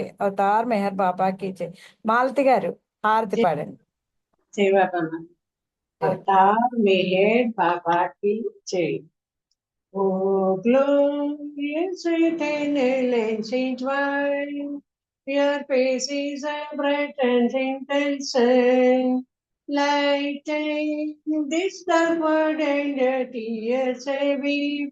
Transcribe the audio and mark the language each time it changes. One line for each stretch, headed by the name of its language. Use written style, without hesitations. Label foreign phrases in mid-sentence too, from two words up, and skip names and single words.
Hindi: अवतार मेहर बाबा की जय.
Telugu: మాలతి గారు హారతి పాడండి.
Hindi: जय बाबा. अवतार मेहर बाबा की जय.
English: Oh, glorious intelligent one, your face is a bright and intense sun, lighting this dark world and your tears I weep.